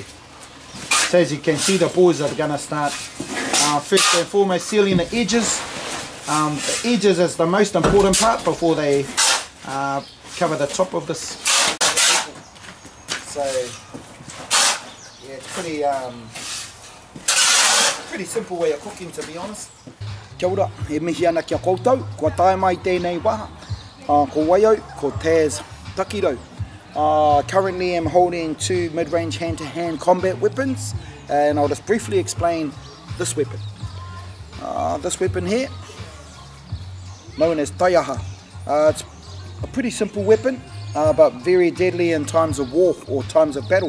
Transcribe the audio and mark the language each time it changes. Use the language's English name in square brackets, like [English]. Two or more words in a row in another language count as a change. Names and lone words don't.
[English] So as you can see, the boys are going to start first and foremost sealing the edges. The edges is the most important part before they cover the top of this. So yeah, it's pretty simple way of cooking, to be honest. [Māori] Kia ora, e mihi ana kia koutou, kua tae mai tēnei waha, ko Waio, ko Taz Takiro. [English] Currently I'm holding 2 mid-range hand-to-hand combat weapons, and I'll just briefly explain this weapon. This weapon here, known as taiaha. It's a pretty simple weapon, but very deadly in times of war or times of battle.